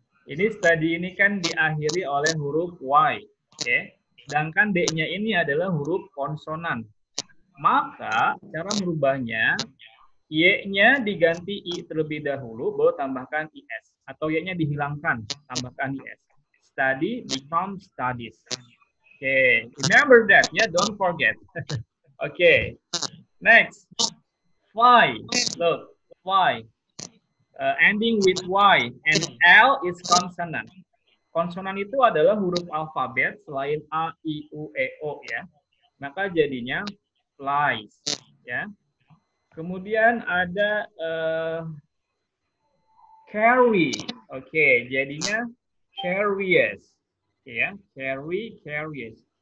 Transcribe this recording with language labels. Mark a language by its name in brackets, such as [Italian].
[Indonesian] Ini study ini kan diakhiri oleh huruf Y. Oke. Sedangkan D-nya ini adalah huruf konsonan. Maka cara merubahnya, Y-nya diganti I terlebih dahulu, baru tambahkan IS. Atau Y-nya dihilangkan, tambahkan IS. [English] Study becomes studies. Okay, remember that, yeah, don't forget. Okay, next, Y. Look, Y. Ending with Y and L is consonant. [Indonesian] Konsonan itu adalah huruf alfabet selain A, I, U, E, O ya. Maka jadinya flies ya. Kemudian ada carry. Oke, jadinya carries. Ya, carry, carries.